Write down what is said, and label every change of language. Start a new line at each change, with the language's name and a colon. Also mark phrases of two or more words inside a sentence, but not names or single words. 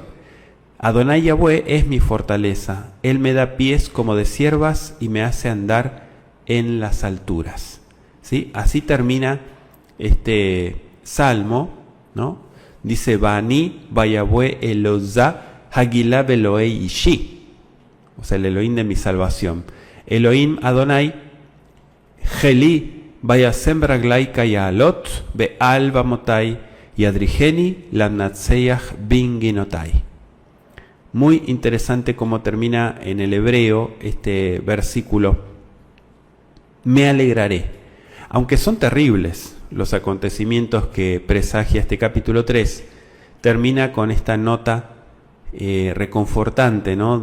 Spanish: Adonai Yahweh es mi fortaleza, Él me da pies como de ciervas y me hace andar en las alturas. ¿Sí? Así termina este salmo, ¿no? Dice, Bani,
Hebrew: ביהוה אעלוזה אגילה באלהי ישעי.
Spanish: O sea, el Elohim de mi salvación.
Hebrew: אלהים אדני, חילי וישם רגלי כאילות ועל במותי, y ידריכני למנצח בנגינותי.
Spanish: Muy interesante cómo termina en el hebreo este versículo. Me alegraré. Aunque son terribles los acontecimientos que presagia este capítulo 3, termina con esta nota reconfortante, ¿no?